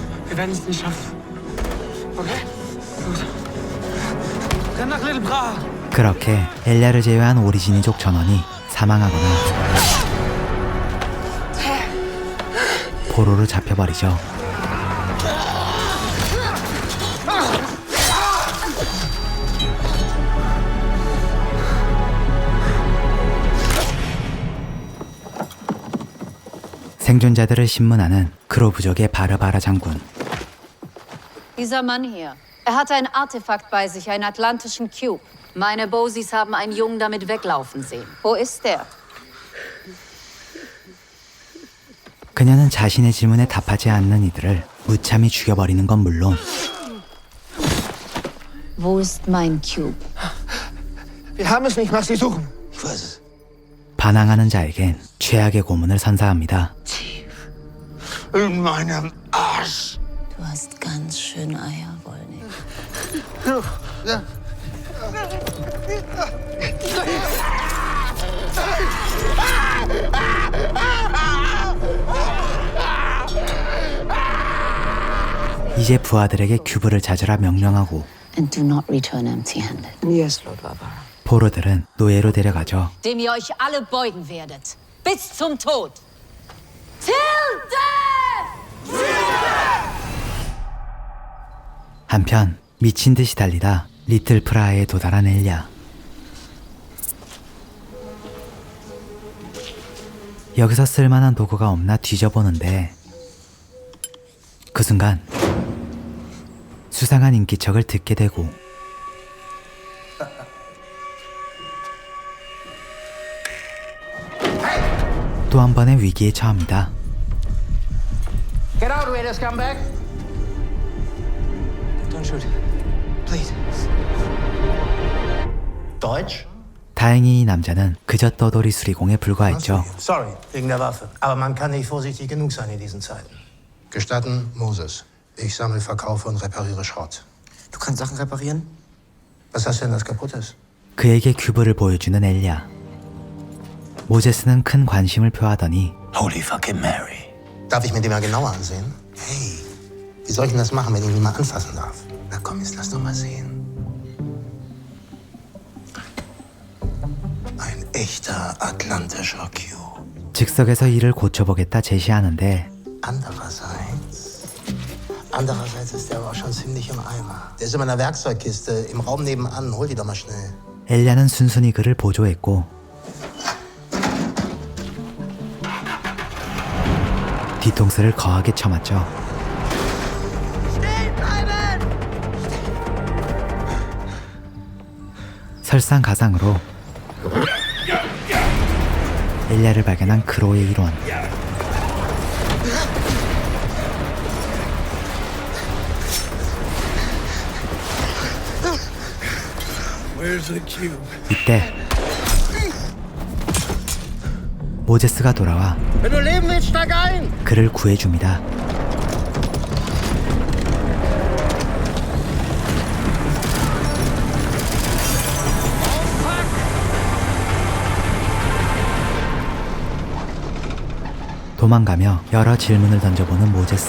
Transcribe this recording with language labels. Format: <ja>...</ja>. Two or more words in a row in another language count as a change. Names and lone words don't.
<de>Wir werden es nicht schaffen. Okay? Gut. Renn nach Little Praha.</de> <ko>그렇게 엘리아를 제외한 오리지니족 전원이 사망하거나 포로로 잡혀버리죠. 생존자들을 신문하는 크로 부족의 바르바라 장군.</ko> <de>Dieser Mann hier. Er hatte ein Artefakt bei sich, einen atlantischen Cube. Meine Bosis haben einen Jungen damit weglaufen sehen. Wo ist der?</de> <ko>그녀는 자신의 질문에 답하지 않는 이들을 무참히 죽여버리는 건 물론</ko> <de>Wo ist mein Cube? Wir haben es nicht nach Sie suchen. Ich weiß es.</de> <ko>반항하는 자에겐 최악의 고문을 선사합니다.</ko> <de>In meinem Arsch. Du hast ganz schön Eier, Wollnig.</de> <ko>이제 부하들에게 큐브를 찾으라 명령하고</ko> <en>And do not return empty-handed. Yes, Lord Barbara.</en> <ko>포로들은 노예로 데려가죠.</ko> <de>Dem ihr euch alle beugen werdet. Bis zum Tod.</de> <en>Till death!</en> <ko>한편 미친 듯이 달리다 리틀 프라하에 도달한 엘리아. 여기서 쓸만한 도구가 없나 뒤져보는데 그 순간 수상한 인기척을 듣게 되고 또 한 번의 위기에 처합니다.</ko> <en>Get out, Raiders, come back. Don't shoot. Please.</en> <de>Deutsch?</de> <ko>다행히 이 남자는 그저 떠돌이 수리공에 불과했죠.</ko> <de>Sorry, wegen der Waffe. Aber man kann nicht vorsichtig genug sein in diesen Zeiten. Gestatten, Moses. Ich sammle, verkaufe und repariere Schrott. Du kannst Sachen reparieren? Was hast du denn, das kaputt ist?</de> <ko>그에게 큐브를 보여주는 엘리아. 모제스는 큰 관심을 표하더니</ko> <en>Holy fucking Mary.</en> <de>Darf ich mir den mal genauer ansehen? Hey, wie soll ich denn das machen, wenn ich ihn mal anfassen darf? Na komm, jetzt lass doch mal sehen. Ein echter atlantischer Cube.</de> <ko>즉석에서 이를 고쳐보겠다 제시하는데</ko> <de>Andererseits ist der aber auch schon ziemlich im Eimer. Der ist immer in der Werkzeugkiste im Raum nebenan. Hol die doch mal schnell.</de> <ko>엘리아는 순순히 그를 보조했고 뒤통수를 거하게 쳐맞죠. 설상가상으로 엘리아를 발견한 크로의 일원. 이때 모제스가 돌아와</ko> <de>Wenn du leben willst, steig ein!</de> <ko>그를 구해줍니다. 도망가며 여러 질문을 던져보는 모제스.</ko>